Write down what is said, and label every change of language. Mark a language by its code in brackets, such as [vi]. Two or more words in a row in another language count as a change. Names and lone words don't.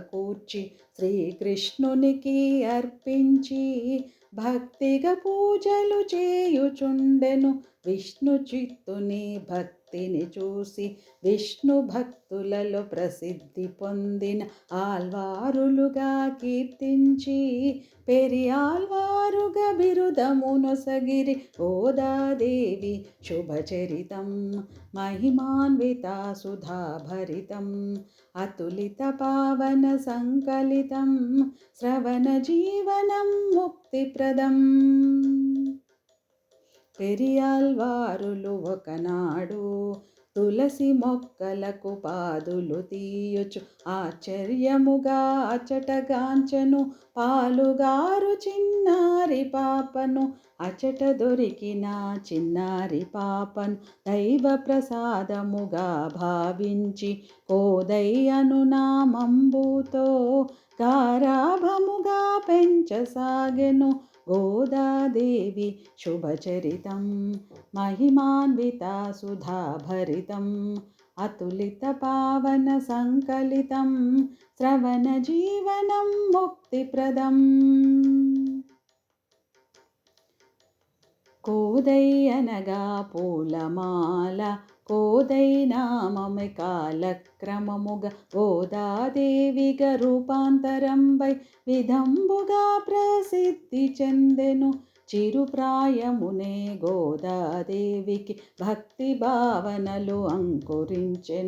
[te] కూర్చి శ్రీకృష్ణునికి అర్పించి భక్తిగా పూజలు చేయుచుండెను విష్ణుచిత్తుని భక్తిని చూసి విష్ణు భక్తులలో ప్రసిద్ధి పొందిన ఆల్వారులుగా కీర్తించి పెరియాల్వారుగా బిరుదమునొసగిరి [sa] గోదాదేవి శుభచరితం महिमान्विता सुधाभरितम् अतुलितपावनसङ्कलितं श्रवणजीवनं मुक्तिप्रदम् [te] పెరియాల్వారులు ఒకనాడు తులసి మొక్కలకు పాదులు తీయుచు ఆశ్చర్యముగా అచటగాంచను పాలుగారు చిన్నారి పాపను అచట దొరికిన చిన్నారి పాపను దైవ ప్రసాదముగా భావించి కోదయ్యను నామంబుతో గారాభముగా పెంచసాగెను [sa] गोदादेवी शुभचरितं महिमान्विता सुधाभरितम् अतुलितपावनसङ्कलितं श्रवणजीवनं मुक्तिप्रदम् [te] కోదై అనగా పూలమాల, కోదై నామమే కాలక్రమముగా గోదాదేవిగా రూపాంతరంబై విధంబుగా ప్రసిద్ధి చెందెను. చిరుప్రాయమునే గోదాదేవికి భక్తి భావనలు అంకురించెను.